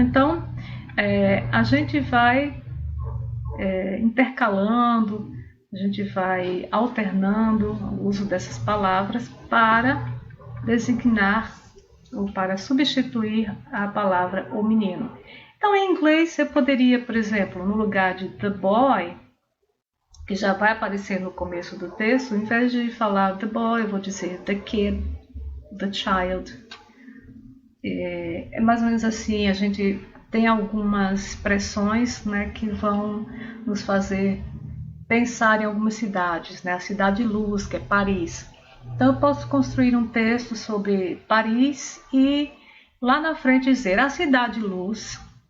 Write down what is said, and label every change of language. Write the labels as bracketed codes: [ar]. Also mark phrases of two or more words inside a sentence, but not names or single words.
[pt] Então, a gente vai intercalando, a gente vai alternando o uso dessas palavras para designar ou para substituir a palavra o menino. Então, em inglês, eu poderia, por exemplo, no lugar de [en] the boy, [pt] que já vai aparecer no começo do texto, em vez de falar [en] the boy, [pt] eu vou dizer [en] the kid, the child. [pt] É mais ou menos assim, a gente tem algumas expressões, né, que vão nos fazer pensar em algumas cidades, né? A cidade de luz, que é Paris. Então eu posso construir um texto sobre Paris e lá na frente dizer a cidade de luz.